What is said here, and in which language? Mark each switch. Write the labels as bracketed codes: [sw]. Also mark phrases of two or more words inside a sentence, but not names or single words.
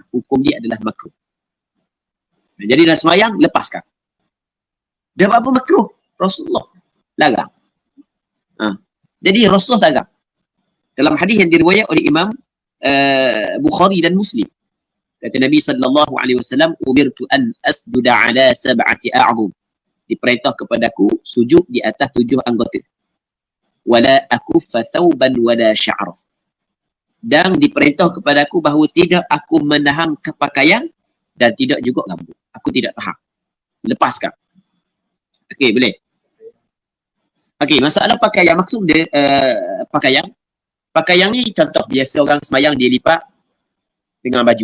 [ms] Hukum dia adalah makruh. Jadi dah semayang, lepaskan. Dia apa makruh? Rasulullah larang. Jadi Rasulullah larang. Dalam hadis yang diriwayat oleh Imam Bukhari dan Muslim, kata Nabi SAW, [ar] أمرت أن أسجد على سبعة أعظم. [ms] Diperintah kepadaku sujud di atas 7 anggota. [ar] ولا أكف ثوبا ولا شعرا. [ms] Dan diperintah kepadaku bahawa tidak aku menahan pakaian dan tidak juga rambut. Aku tidak tahan. Lepaskan. Okey, boleh. Okey, masalah pakaian, maksud dia pakaian. Pakaian ni contoh biasa orang semayang dia lipat dengan baju.